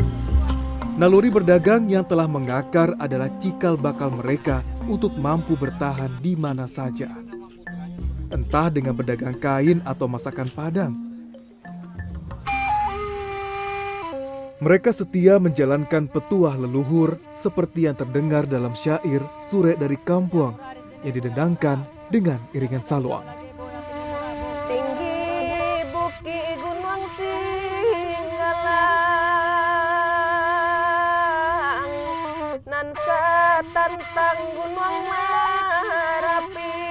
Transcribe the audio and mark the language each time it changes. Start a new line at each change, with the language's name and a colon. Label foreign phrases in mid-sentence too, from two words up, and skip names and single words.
Indonesian: Naluri berdagang yang telah mengakar adalah cikal bakal mereka untuk mampu bertahan di mana saja. entah dengan pedagang kain atau masakan Padang. Mereka setia menjalankan petuah leluhur seperti yang terdengar dalam syair Sure dari Kampuang yang didendangkan dengan iringan saluang.
Minangkabau: Tinggi bukit gunung Singgalang, nan satantang gunung Merapi.